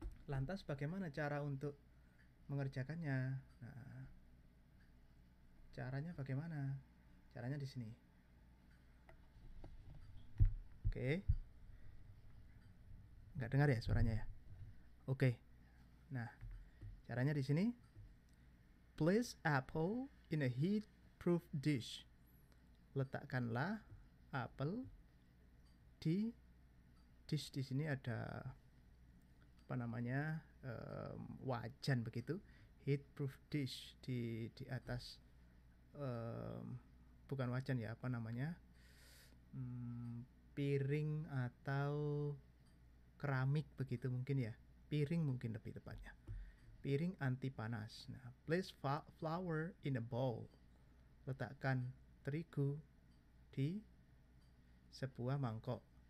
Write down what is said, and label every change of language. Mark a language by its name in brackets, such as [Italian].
[Indonesian] Lantas bagaimana cara untuk mengerjakannya? Nah, caranya bagaimana? Caranya di sini. Oke. Nggak dengar ya suaranya ya? Oke. Nah, caranya di sini. [English] Place apple in a heat-proof dish. [Indonesian] Letakkanlah apel di dish. Di sini ada apa namanya, wajan begitu. Heat-proof dish di atas, bukan wajan ya, apa namanya, piring atau keramik begitu mungkin ya, piring mungkin lebih tepatnya. piring anti panas. [English] Nah, place flour in a bowl. [Indonesian] Letakkan terigu di sebuah mangkok.